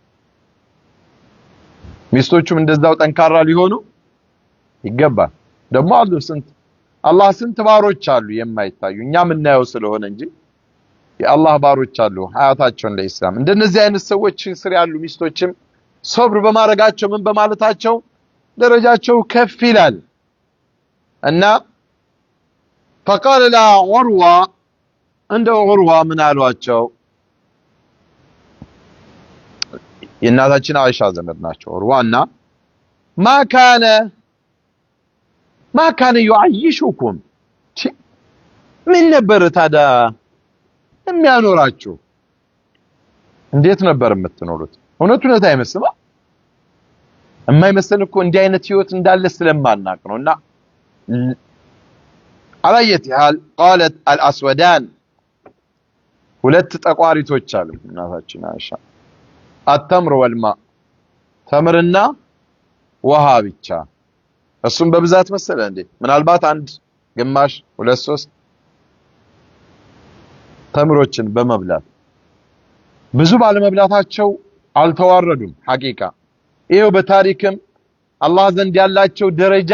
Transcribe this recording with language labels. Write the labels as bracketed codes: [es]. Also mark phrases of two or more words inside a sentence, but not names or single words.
[am] ሚስቶቹም እንደዛው ጠንካራ ሊሆኑ ይገባል። ደግሞ አሉ ስንት አላህ ስንት ባሮች አሉ የማይታዩ እኛ የምናየው ስለሆነ እንጂ የአላህ ባሮች አሉ ሀያታቸውን ለኢስላም። እንደነዚህ አይነት ሰዎች ስር ያሉ ሚስቶችም ሶብር በማረጋቸው ምን በማለታቸው ደረጃቸው ከፍ ይላል። እና [ar] فقال لا عروة عند عروة من [am] አሏቸው የእናታችን አይሻ ዘመድ ናቸው [ar] عروة ما كان يعيشكم [am] ምን ነበር ታዲያ የሚያኖራችሁ? እንዴት ነበር የምትኖሩት? እውነት አይመስልም? የማይመስል እኮ እንዲህ አይነት ህይወት እንዳለ ስለማናቅ ነውና አላየት ያህል [ar] قالت الاسودان [am] ሁለት ጠቋሪቶች አሉ እናታችን አይሻ [ar] التمر والماء [am] ተምርና ውሃ ብቻ። እሱም በብዛት መሰለ እንዴ ምናልባት አንድ ግማሽ 2-3 ተምሮችን በመብላት ብዙ ባለመብላታቸው አልተዋረዱም። ሐቂቃ ይሄው በታሪክም አላህ ዘንድ ያላቸው ደረጃ